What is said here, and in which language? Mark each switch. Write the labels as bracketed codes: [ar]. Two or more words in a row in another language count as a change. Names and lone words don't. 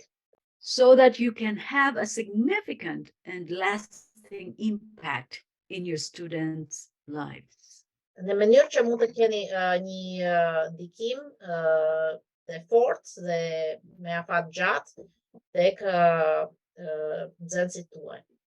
[en] so that you can have a significant and lasting impact in your students' lives. [sq] në mënyrë që mund të keni një ndikim të fortë dhe me afat gjatë tek nxënësit tuaj.